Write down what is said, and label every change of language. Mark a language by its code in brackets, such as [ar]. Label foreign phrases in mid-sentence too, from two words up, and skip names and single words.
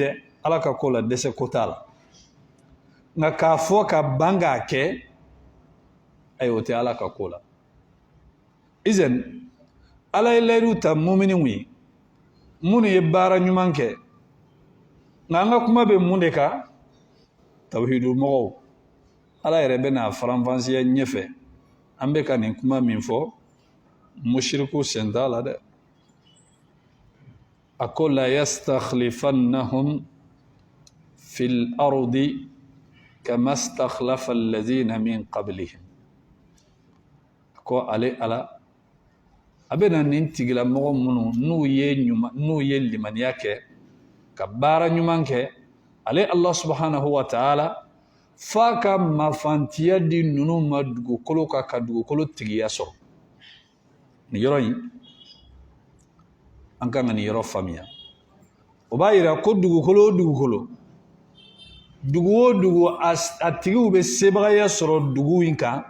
[bm] dɛ ala ka ko la dɛsɛ ko t'a la nka k'a fɔ ka ban k'a kɛ ayi o tɛ ala ka ko la izan ala ye layidu ta mumininw ye minnu ye baara ɲuman kɛ nka an ka kuma bɛ mun de kan tawhidu mɔgɔw ala yɛrɛ bɛna faranfasiya ɲɛfɛ an bɛ ka nin kuma min fɔ mushriku sen t'a la dɛ a ko [ar] ليستخلفنهم في الأرض كما استخلف الذين من قبلهم [bm] ko ale ala a bɛna nin tigilamɔgɔ minnu n'u ye limaniya kɛ ka baara ɲuman kɛ ale [ar] الله سبحانه وتعالى [bm] f'a ka mafantiya di ninnu ma dugukolo kan ka dugukolo tigiya sɔrɔ nin yɔrɔ in an kan ka nin yɔrɔ faamuya o b'a yira ko dugukolo o dugukolo dugu o dugu a tigiw bɛ sebagaya sɔrɔ dugu in kan